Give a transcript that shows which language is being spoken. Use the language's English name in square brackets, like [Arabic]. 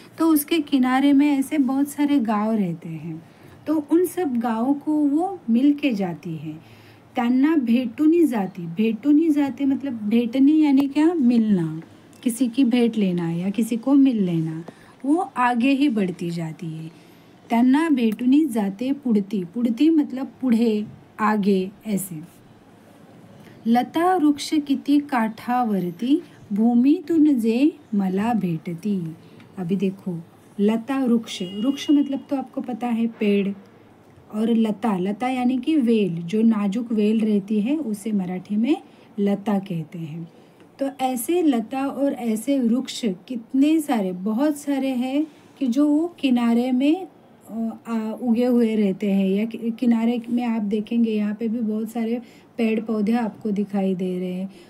[Hindi] तो उसके किनारे में ऐसे बहुत सारे गांव रहते हैं, तो उन सब गाँव को वो मिल के जाती है। [Marathi] त्यांना भेटूनी जाते [Hindi] मतलब भेटने यानी क्या, मिलना, किसी की भेंट लेना या किसी को मिल लेना, वो आगे ही बढ़ती जाती है। [Marathi] त्यांना भेटूनी जाते पुढती [Hindi] मतलब पुढे, आगे, ऐसे। [Marathi] लता वृक्ष किती काठावरती, भूमीतून जे मला भेटती। [Hindi] अभी देखो, लता वृक्ष मतलब तो आपको पता है पेड़, और लता यानी कि वेल, जो नाजुक वेल रहती है उसे मराठी में लता कहते हैं। तो ऐसे लता और ऐसे वृक्ष कितने सारे, बहुत सारे हैं कि जो वो किनारे में उगे हुए रहते हैं, या किनारे में आप देखेंगे यहाँ पे भी बहुत सारे पेड़ पौधे आपको दिखाई दे रहे हैं।